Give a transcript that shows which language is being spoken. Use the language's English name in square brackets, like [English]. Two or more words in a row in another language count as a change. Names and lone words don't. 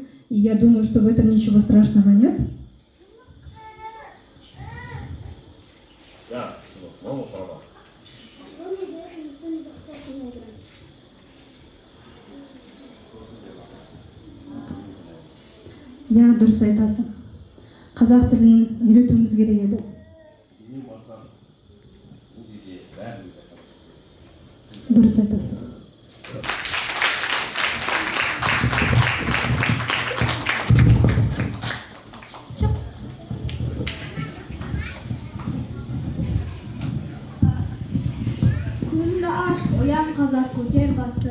[Russian] И я думаю, что в этом ничего страшного нет. Да, мама права. Сегодня из-за этого никто не захотел со мной играть. [Kazakh] Я дұрыс айтасың. Қазақ тілін үйретуіміз керек еді. Дұрыс айтасың. Көзіңді аш, оян қазақ, көтер басты.